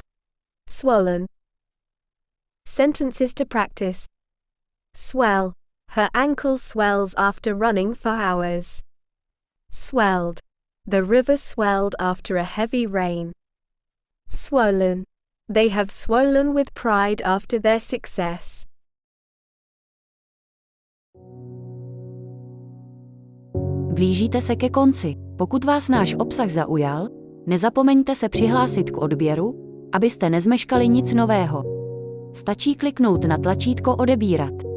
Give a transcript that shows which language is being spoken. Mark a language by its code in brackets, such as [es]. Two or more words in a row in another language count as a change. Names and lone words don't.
[en] Swollen. Sentences to practice. Swell. Her ankle swells after running for hours. Swelled. The river swelled after a heavy rain. Swollen. They have swollen with pride after their success. [cs] Blížíte se ke konci. Pokud vás náš obsah zaujal, nezapomeňte se přihlásit k odběru, abyste nezmeškali nic nového. Stačí kliknout na tlačítko odebírat.